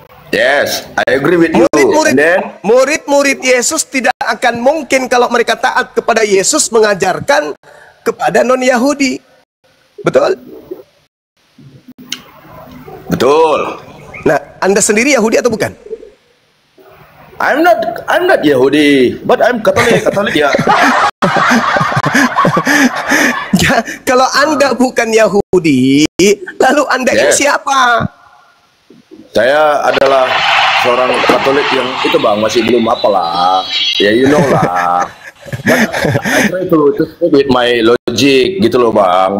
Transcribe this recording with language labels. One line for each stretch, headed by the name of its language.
English: Yes, I agree with you.
Indonesian: Murid-murid Yesus tidak akan mungkin kalau mereka taat kepada Yesus mengajarkan kepada non-Yahudi. Betul? Betul. Nah, Anda sendiri Yahudi atau bukan?
English: I'm not Yahudi, but I'm Katolik ya.
Indonesian: Ya, kalau Anda bukan Yahudi, lalu Anda ini siapa? Saya adalah seorang Katolik yang itu Bang, masih belum apalah.
English: Ya you know lah. But I try to with my logic
Indonesian: gitu loh Bang.